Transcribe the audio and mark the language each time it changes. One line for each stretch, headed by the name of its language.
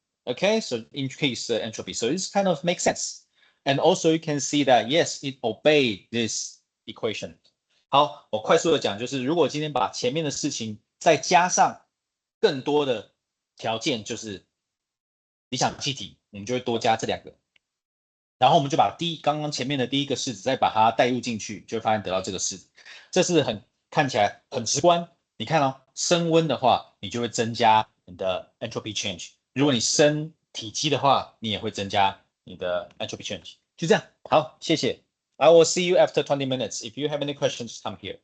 English: Okay, so increase the entropy. So this kind of makes sense. And also you can see that, yes, it obeyed this equation.
Chinese: 好，我快速的讲，就是如果今天把前面的事情再加上更多的条件，就是理想气体，我们就会多加这2个。然后我们就把刚刚前面的第一个式子再把它带入进去，就会发现得到这个式子。这是看起来很直观。你看哦，升温的话，你就会增加你的 entropy change。如果你升体积的话，你也会增加你的 entropy change。就这样，好，谢谢。
English: I will see you after 20 minutes. If you have any questions, come here.